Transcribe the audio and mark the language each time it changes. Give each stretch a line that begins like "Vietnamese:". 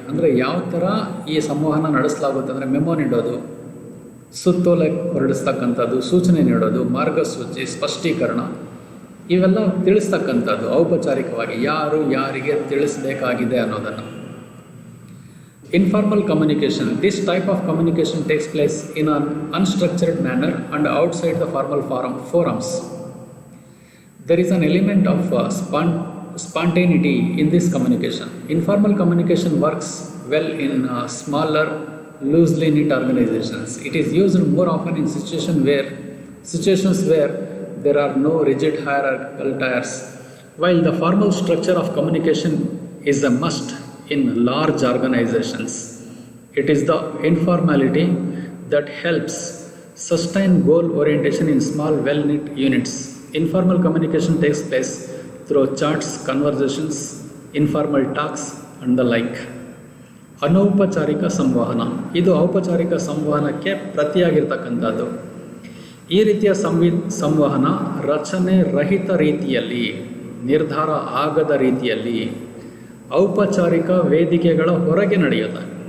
Kannada: ಅಂದರೆ ಯಾವ ಥರ ಈ ಸಂವಹನ ನಡೆಸಲಾಗುತ್ತೆ ಅಂದರೆ ಮೆಮೊ ನೀಡೋದು, ಸುತ್ತೋಲೆ ಹೊರಡಿಸ್ತಕ್ಕಂಥದ್ದು, ಸೂಚನೆ ನೀಡೋದು, ಮಾರ್ಗಸೂಚಿ, ಸ್ಪಷ್ಟೀಕರಣ ಇವೆಲ್ಲ ತಿಳಿಸ್ತಕ್ಕಂಥದ್ದು ಔಪಚಾರಿಕವಾಗಿ ಯಾರು ಯಾರಿಗೆ ತಿಳಿಸಬೇಕಾಗಿದೆ ಅನ್ನೋದನ್ನು.
English: Informal communication. This type of communication takes place in an unstructured manner and outside the formal forums. There is an element of spontaneity in this communication. Informal communication works well in smaller, loosely knit organizations. It is used more often in situations where there are no rigid hierarchical tiers. While the formal structure of communication is a must in large organizations, it is the informality that helps sustain goal orientation in small, well-knit units. Informal communication takes place through chats, conversations, informal talks and the like.
Kannada: ಅನೌಪಚಾರಿಕ ಸಂವಹನ, ಇದು ಔಪಚಾರಿಕ ಸಂವಹನಕ್ಕೆ ಪ್ರತಿಯಾಗಿರ್ತಕ್ಕಂಥದ್ದು. ಈ ರೀತಿಯ ಸಂವಹನ ರಚನೆ ರಹಿತ ರೀತಿಯಲ್ಲಿ, ನಿರ್ಧಾರ ಆಗದ ರೀತಿಯಲ್ಲಿ ಔಪಚಾರಿಕ ವೇದಿಕೆಗಳ ಹೊರಗೆ ನಡೆಯುತ್ತೆ.